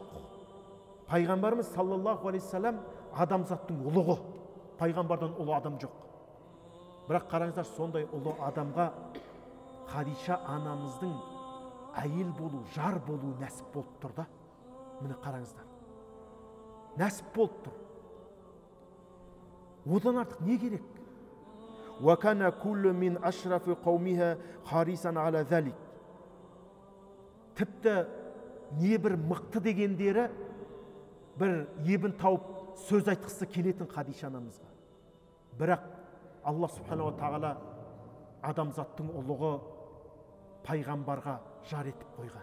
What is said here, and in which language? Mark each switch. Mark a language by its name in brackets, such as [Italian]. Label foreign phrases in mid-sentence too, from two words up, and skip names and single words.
[Kazakh] Пайғамбарымыз [Arabic] صلى الله عليه سلام [Kazakh] адамзаттың ұлығы, пайғамбардан ұлы адам жоқ. Бірақ қараңыздар, сондай ұлы адамға Хадиша анамыздың әйел болу, жар болу нәсіп болып тұр да. Міне қараңыздар, нәсіп болып тұр. Одан артық не керек? [Arabic] وَكَانَ كُلُّ مِنْ أَشْرَفِ قَوْمِهَا حَرِيصًا عَلَى ذَلِكَ. [Kazakh] Тіпті не бір мықты дегендері бір ебін тауып сөз айтқысы келетін Хадиша анамызға. Бірақ Алла [Arabic] سبحانه تعالى [Kazakh] адамзаттың ұлығы пайғамбарға жар етіп қойған.